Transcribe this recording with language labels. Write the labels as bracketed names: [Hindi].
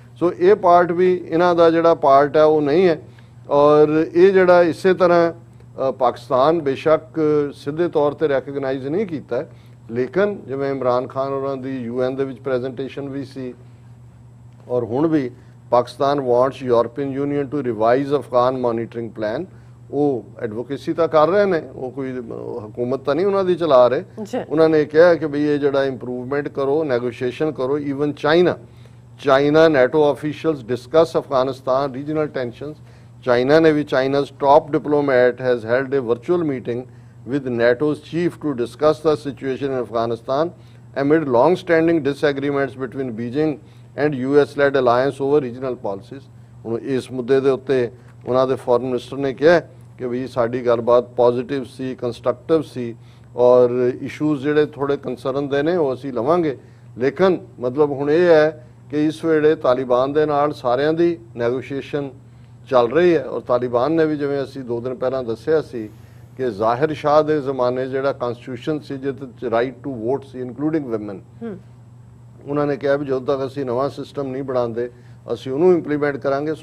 [Punjabi] ਸੋ ਇਹ ਪਾਰਟ ਵੀ ਇਹਨਾਂ ਦਾ ਜਿਹੜਾ ਪਾਰਟ ਹੈ ਉਹ ਨਹੀਂ ਹੈ। ਔਰ ਇਹ ਜਿਹੜਾ ਇਸੇ ਤਰ੍ਹਾਂ ਪਾਕਿਸਤਾਨ ਬੇਸ਼ੱਕ ਸਿੱਧੇ ਤੌਰ ਤੇ ਰੈਕਗਨਾਈਜ਼ ਨਹੀਂ ਕੀਤਾ, ਲੇਕਿਨ ਜਿਵੇਂ ਇਮਰਾਨ ਖਾਨ ਹੋਰਾਂ ਦੀ UN ਦੇ ਵਿੱਚ ਪ੍ਰੈਜੈਂਟੇਸ਼ਨ ਵੀ ਸੀ, ਔਰ ਹੁਣ ਵੀ [English] Pakistan wants European Union to revise Afghan monitoring plan. [Punjabi] ਉਹ ਐਡਵੋਕੇਸੀ ਤਾਂ ਕਰ ਰਹੇ ਨੇ, ਉਹ ਕੋਈ ਹਕੂਮਤ ਤਾਂ ਨਹੀਂ ਉਹਨਾਂ ਦੀ ਚਲਾ ਰਹੇ। ਉਹਨਾਂ ਨੇ ਕਿਹਾ ਕਿ ਬਈ ਇਹ ਜਿਹੜਾ ਇੰਪਰੂਵਮੈਂਟ ਕਰੋ, ਨੈਗੋਸ਼ੀਏਸ਼ਨ ਕਰੋ। [English] Even China NATO officials discuss Afghanistan regional tensions. [Punjabi] China ne bhi, [English] China's top diplomat has held a virtual meeting with NATO's chief to discuss the situation in Afghanistan amid long-standing disagreements between Beijing and US-led alliance over regional policies. [Punjabi] ਹੁਣ ਇਸ ਮੁੱਦੇ ਦੇ ਉੱਤੇ ਉਹਨਾਂ ਦੇ foreign minister ਨੇ ਕਿਹਾ ਕਿ ਵੀ ਸਾਡੀ ਗੱਲਬਾਤ ਪੋਜ਼ਿਟਿਵ ਸੀ, ਕੰਸਟਰਕਟਿਵ ਸੀ, ਔਰ ਇਸ਼ੂਜ਼ ਜਿਹੜੇ ਥੋੜੇ ਕੰਸਰਨ ਦੇ ਨੇ ਉਹ ਅਸੀਂ ਲਵਾਂਗੇ। ਲੇਕਿਨ ਮਤਲਬ ਹੁਣ ਇਹ ਹੈ ਕਿ ਇਸ ਵੇਲੇ ਤਾਲਿਬਾਨ ਦੇ ਨਾਲ ਸਾਰਿਆਂ ਦੀ ਨੈਗੋਸ਼ੀਏਸ਼ਨ ਚੱਲ ਰਹੀ ਹੈ। ਔਰ ਤਾਲਿਬਾਨ ਨੇ ਵੀ ਜਿਵੇਂ ਅਸੀਂ 2 ਦਿਨ ਪਹਿਲਾਂ ਦੱਸਿਆ ਸੀ ਕਿ ਜ਼ਾਹਿਰ ਸ਼ਾਹ ਦੇ ਜ਼ਮਾਨੇ ਜਿਹੜਾ ਕਨਸਟੀਟਿਊਸ਼ਨ ਸੀ ਜਿਹਦੇ ਵਿੱਚ right to vote ਸੀ including woman, ਉਹਨਾਂ ਨੇ ਕਿਹਾ ਵੀ ਜਦੋਂ ਤੱਕ ਅਸੀਂ ਨਵਾਂ ਸਿਸਟਮ ਨਹੀਂ ਬਣਾਉਂਦੇ ਅਸੀਂ ਉਹਨੂੰ ਇੰਪਲੀਮੈਂਟ ਕਰਾਂਗੇ।